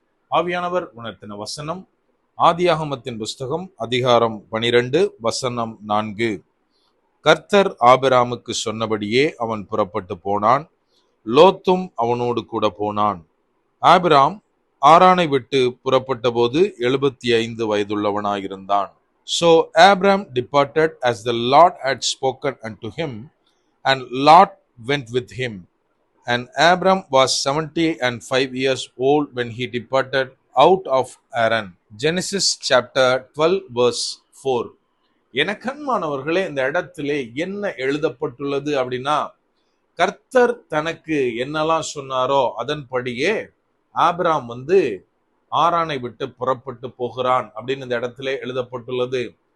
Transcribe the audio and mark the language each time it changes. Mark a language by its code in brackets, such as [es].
[ta] ஆவியானவர் உணர்த்தின வசனம் ஆதியாகமத்தின் புஸ்தகம் அதிகாரம் 12 வசனம் 4. கர்த்தர் ஆபிராமுக்கு சொன்னபடியே அவன் புறப்பட்டு போனான், லோத்தும் அவனோடு கூட போனான். ஆபிராம் ஆரானை விட்டு புறப்பட்ட போது 75 வயதுள்ளவனாயிருந்தான். [en] So Abram departed as the Lord had spoken unto him, and Lot went with him. And Abram was 75 years old when he departed out of Haran. Genesis chapter 12 verse 4. [ta] எனக்கன்மானவர்களே, இந்த இடத்திலே என்ன எழுதப்பட்டுள்ளது அப்படின்னா, கர்த்தர் தனக்கு என்னெல்லாம் சொன்னாரோ அதன்படியே ஆபிராம் ஆரானை விட்டு புறப்பட்டு போகிறான் அப்படின்னு இந்த இடத்துல எழுதப்பட்டுள்ளது.